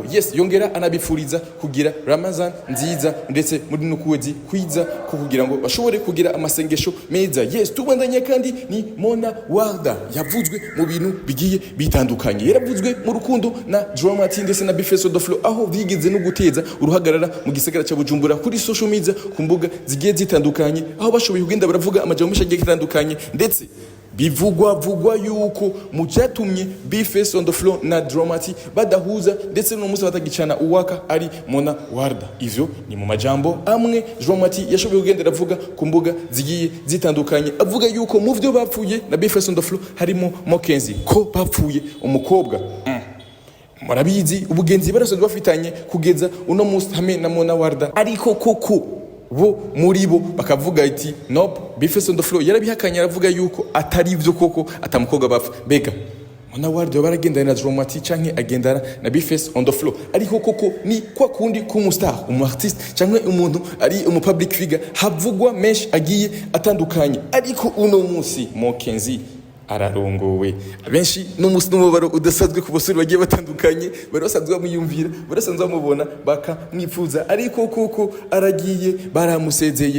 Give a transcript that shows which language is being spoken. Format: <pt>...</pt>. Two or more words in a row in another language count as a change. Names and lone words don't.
<rn>Yes, yongera anabifuriza kugira Ramazan nziza ndetse muri no kwezi kwiza ko kugira ngo bashobore kugira amasengesho meza. Yes, tubandanye kandi ni Monna Walda yavuzwe mu bintu bigiye bitandukanye, yaravuzwe mu rukundo na Dramati ndetse na Bifes on the floor, aho bigeze no guteza uruhagarara mu gisagara cya Bujumbura kuri</rn> <en>social media</en> <rn>ku mbuga zigiye zitandukanye, aho bashoboye kugenda baravuga amajambo menshi agiye atandukanye ndetse bivugwa yuko mu cyatumye Bifes on the floor na Dramati badahuza ndetse no musa batagicana uwaka ari Monna Walda. Ivyo ni mu majambo amwe Dramati yashoboye kugendera avuga ku mbuga zigiye zitandukanye, avuga yuko mu vyo bapfuye na Bifes on the floor harimo Mokenzi, ko bapfuye umukobwa murabizi ubugenzi barasoje bafitanye kugeza uno munsi hamwe na Monna Walda, ariko koko bo muri bo bakavuga iti nope, Bifes on the floor yarabihakanye, aravuga yuko atari ivyo koko atamukobwa bapfa. Bega Monna Walda baragendana na Dromati canke agendana na Bifes on the floor, ariko koko ni kwa kundi k'umustar, artiste canke umuntu ari</rn> <en>public figure,</en> <rn>havugwa menshi agiye atandukanye, ariko uno munsi Mokenzi ararongowe. Abenshi n'umunsi n'umubaro udasanzwe ku basore bagiye batandukanye, barasanzwe bamuyumvira, barasanzwe bamubona bakamwifuza, ariko koko aragiye, baramusezeye.</rn>